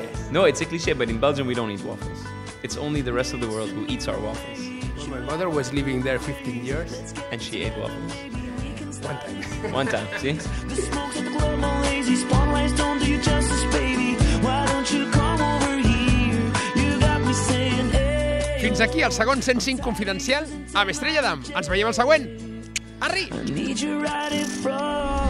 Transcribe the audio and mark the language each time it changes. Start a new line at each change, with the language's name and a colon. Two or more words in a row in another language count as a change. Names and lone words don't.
English: No, it's a cliché, but in Belgium we don't eat waffles. It's only the rest of the world who eats our waffles. Well, my mother was living there 15 years. And she ate waffles. One time. One time, see? The smoke's at the club, all lazy spotlights don't do you justice, baby. Why don't you come over here? You got me saying, hey.
Catalan: Fins aquí el segon 105 Confidencial amb Estrella Damm. Ens veiem al següent. Arri!
English: I need you right in front.